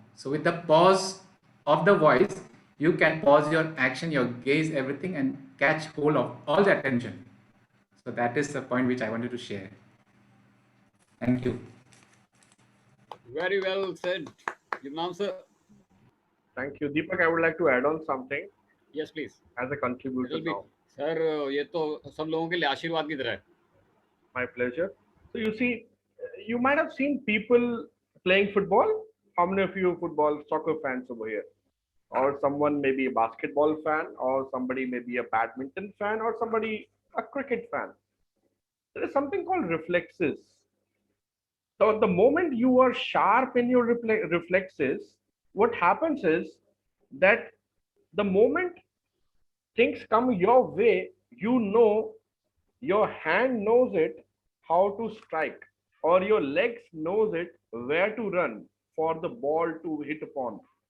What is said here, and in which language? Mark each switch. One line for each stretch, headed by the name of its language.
English: So with the pause of the voice, you can pause your action, your gaze, everything, and catch hold of all the attention. So that is the point which I wanted to share. Thank you. Very well said, Yumnam sir. Thank you. Deepak, I would like to add on something. Yes, please. As a contributor now.
Hindi: Sir, ये तो सब लोगों के लिए आशीर्वाद की तरह है.
English: My pleasure. So you see, you might have seen people playing football. How many of you football soccer fans over here? Or someone maybe a basketball fan, or somebody maybe a badminton fan, or somebody a cricket fan. There is something called reflexes. So the moment you are sharp in your reflexes, what happens is that the moment things come your way, you know, your hand knows it how to strike, or your legs knows it where to run for the ball to hit upon.